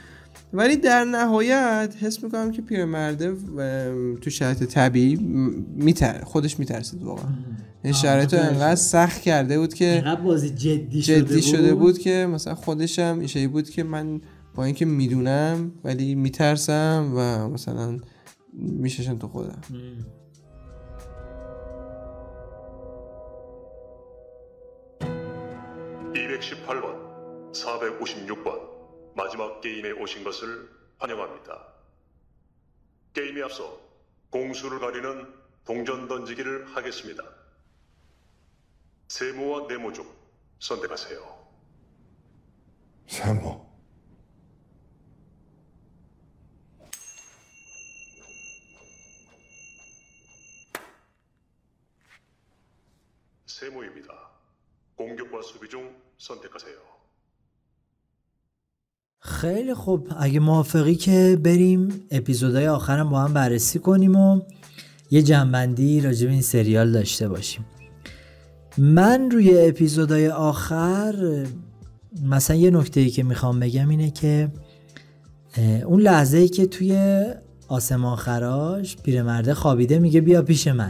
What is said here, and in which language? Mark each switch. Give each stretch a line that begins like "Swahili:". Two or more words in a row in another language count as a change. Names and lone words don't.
Persian: ولی در نهایت حس میکنم که پیرمرده تو شرایط طبیعی خودش میترسید واقعا. این شرایط رو انقدر سخت کرده بود که اینقدر بازی جدی شده بود که مثلا خودش هم ایشهی بود که من با اینکه میدونم ولی میترسم و مثلا میششم تو خودم.
Korean: 218번, 456번 마지막 게임에 오신 것을 환영합니다. 게임에 앞서 공수를 가리는 동전 던지기를 하겠습니다. 세모와 네모 중 선택하세요. 세모. 세모입니다. 공격과 수비 중 선택하세요.
Persian: خیلی خوب، اگه موافقی که بریم اپیزودهای آخرم با هم بررسی کنیم و یه جنبندی راجع به این سریال داشته باشیم. من روی اپیزودهای آخر مثلا یه نکته‌ای که میخوام بگم اینه که اون لحظه‌ای که توی آسمان خراش پیرمرده خوابیده میگه بیا پیش من.